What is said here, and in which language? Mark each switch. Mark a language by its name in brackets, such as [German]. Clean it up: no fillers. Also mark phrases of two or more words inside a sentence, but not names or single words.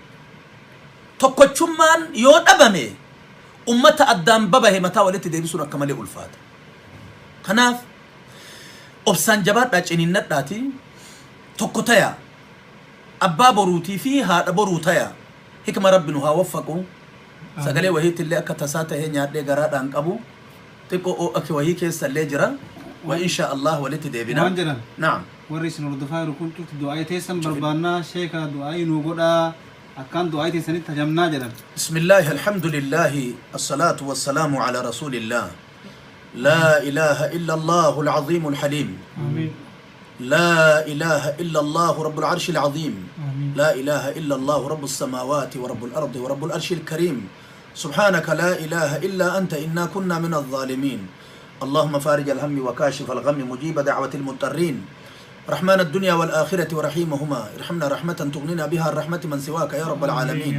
[Oromo] tokkochummaan yoo dhabame ummata addaan babahe mataa walitti deebisuun akka malee ulfaata kanaaf obsaan jabaadhaa ciniinnadhaati tokko taya abbaa boruutii fi haadha boruu taya hikma rabbi nu haa waffaqu sagalee wahiitillee akka tasaa tahee nyaadhee garaadhaan qabu xiqqoo akka wahii keessa illee jira [Arabic] وإن شاء الله [Oromo] walitti deebina waan jedhan naam warri isin hordofaa jiru kun cufti du'aayii teessan barbaannaa sheeka du'aayii nuu godhaa akkaan du'aayii teessanitti hajamnaa jedhan [Arabic] بسم الله الحمد لله الصلاة والسلام على رسول الله لا إله إلا الله العظيم الحليم آمين. لا إله إلا الله رب العرش العظيم آمين. لا إله إلا الله رب السماوات ورب الأرض ورب العرش الكريم سبحانك لا إله إلا أنت إنا كنا من الظالمين اللهم فارج الهم وكاشف الغم مجيب دعوة المضطرين رحمن الدنيا والآخرة ورحيمهما ارحمنا رحمة تغنينا بها الرحمة من سواك يا رب العالمين